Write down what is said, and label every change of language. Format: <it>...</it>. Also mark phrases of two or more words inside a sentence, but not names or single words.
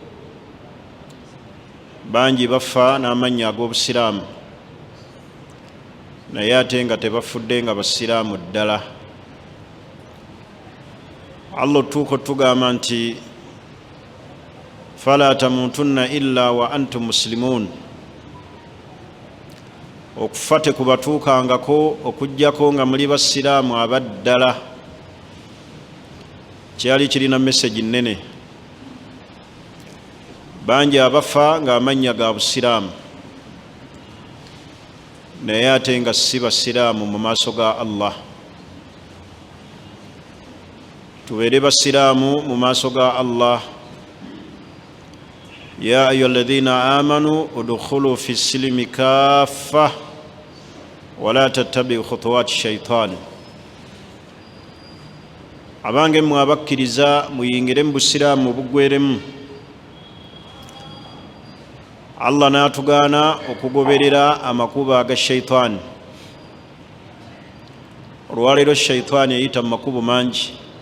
<lg>Bangi bafa n'amannya ag'Obusiraamu naye ate nga tebafudde nga basiraamu ddala. Allah otuuka otugamba nti</lg> <ar>فلا تموتن إلا وأنتم مسلمون,</ar> <lg>okufa tekubatuukangako okuggyako nga muli basiraamu abaddala. Kyali kirina message nnene. Bangi abafa nga amannya ga Busiraamu naye ate nga si basiraamu mu maaso ga Allah. Tubeere basiraamu mu maaso ga Allah.</lg> <ar>يا أيها الذين آمنوا ادخلوا في السلم كافة ولا تتبعوا خطوات الشيطان.</ar> <lg>Abange mmwe abakkiriza muyingire mu Busiraamu bugweremu. Allah n'atugaana okugoberera amakubo aga shaitaani. Olwaleero shaitaani eyita mu makubo mangi.</lg>